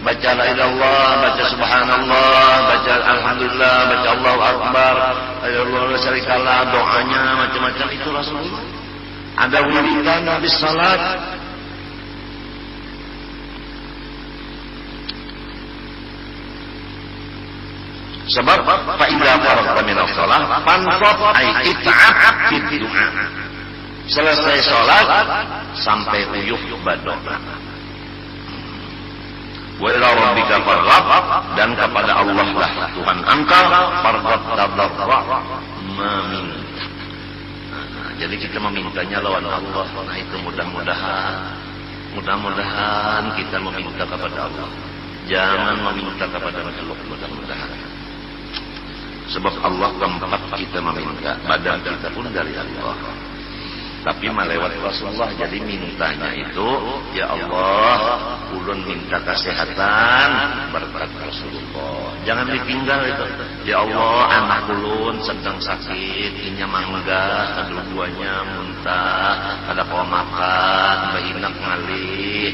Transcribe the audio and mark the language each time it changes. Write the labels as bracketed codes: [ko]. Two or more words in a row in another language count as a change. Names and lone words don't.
[id] baca [ar] لا إله إلا الله, [id] baca subhanallah, baca alhamdulillah, baca [ar] الله أكبر، الله لا شريك له, [id] doanya macam-macam itu Rasulullah. Ada wiridan habis salat. [ar] Sebab فإذا فرغت من الصلاة فانصب أي اتعب في الدعاء. [id] Selesai salat sampai uyuh berdoa. [ar] وإلى ربك فارغب, [id] dan kepada Allah lah Tuhan engkau farghab tadarra meminta. [bjn] Jadi kita memintanya lawan Allah. [id] Nah itu mudah-mudahan kita meminta kepada Allah. Jangan meminta kepada makhluk, mudah-mudahan. Sebab Allah tempat kita meminta, badan kita pun dari Allah. Tapi melewat Rasulullah, jadi mintanya itu, [ar] يا الله, [bjn] ulun minta kesehatan berkat Rasulullah. [id] Jangan ditinggal itu. [ar] يا الله, [bjn] anak ulun sedang sakit, inya mangga, kedua-duanya muntah, ada kau makan, bahinak ngalih.